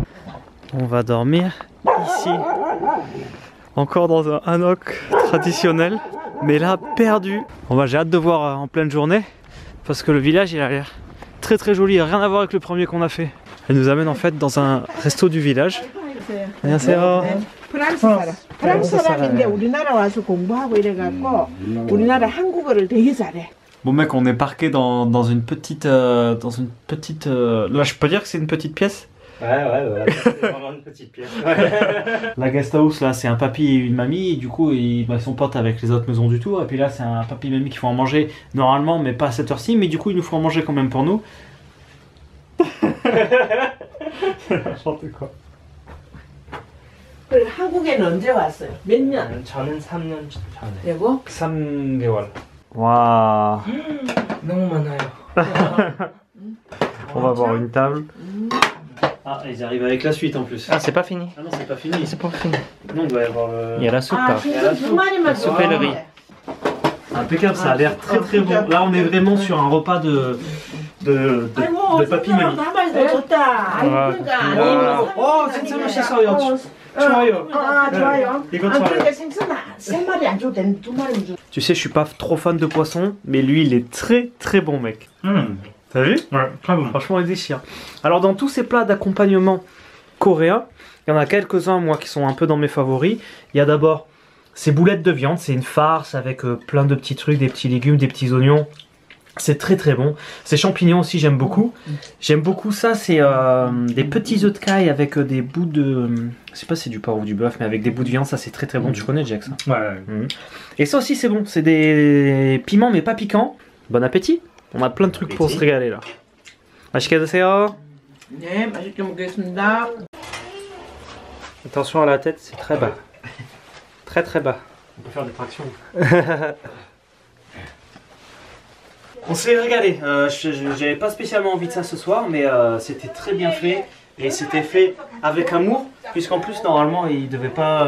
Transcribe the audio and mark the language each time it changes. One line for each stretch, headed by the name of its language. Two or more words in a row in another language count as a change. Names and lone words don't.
French: On va dormir ici. Encore dans un hanok traditionnel, mais là perdu. J'ai hâte de voir en pleine journée parce que le village il a l'air très joli, rien à voir avec le premier qu'on a fait. Elle nous amène en fait dans un resto du village.
Korean: 안녕하세요. 프랑스 사람인데 우리나라 와서 공부하고 이래갖고 우리나라 한국어를 되게 잘해.
French: Bon mec, on est parqué dans une petite là je peux dire que c'est une petite pièce. Ouais, c'est vraiment une petite pièce. La guest house là, c'est un papy et une mamie, et du coup ils sont potes avec les autres maisons du tour. Et puis là, c'est un papy et une mamie qui font à manger normalement, mais pas à cette heure-ci, mais du coup ils nous font à manger quand même pour nous. N'importe quoi.
Korean: 한국에는 언제 왔어요? 몇 년? 저는 3년 전에. 그리고 3개월.
French: Waouh.
Korean: 너무 많아요.
French: On va voir une table. Ah, ils arrivent avec la suite en plus. Ah, c'est pas fini. Ah non, c'est pas fini. C'est pas fini. Non, il doit y avoir le... Il y a la soupe.
Korean: 아, 생선 두 마리만 줘.
French: soupe et le riz. Impeccable, ça a l'air très bon. Là, on est vraiment sur un repas de papy mamie.
Korean: 가만히 더 좋다. 그러니까 아니면 진짜 맛있어요. 좋아요. 아, 좋아요. 이거 아, 좋아요. 그러니까 생선 세 마리 안 줘도 되는데 두 마리만 줘.
French: Tu sais, je suis pas trop fan de poisson, mais lui, il est très bon, mec. T'as vu? Ouais, très bon. Franchement, il déchire. Alors, dans tous ces plats d'accompagnement coréens, il y en a quelques-uns, moi, qui sont un peu dans mes favoris. Il y a d'abord ces boulettes de viande. C'est une farce avec plein de petits trucs, des petits légumes, des petits oignons. C'est très bon. Ces champignons aussi, j'aime beaucoup. J'aime beaucoup ça. C'est des petits œufs de caille avec des bouts de... je sais pas si c'est du porc ou du bœuf, mais avec des bouts de viande. Ça, c'est très bon. Tu connais, Jack, ça? Ouais. Et ça aussi, c'est bon. C'est des piments, mais pas piquants. Bon appétit. On a plein de trucs pour se régaler, là.
Korean: 맛있게 드세요. 네, 맛있게 먹겠습니다.
French: Attention à la tête, c'est très bas. Très bas. On peut faire des tractions. On s'est régalé. J'avais pas spécialement envie de ça ce soir, mais c'était très bien fait. Et c'était fait avec amour, puisqu'en plus, normalement, ils devaient pas.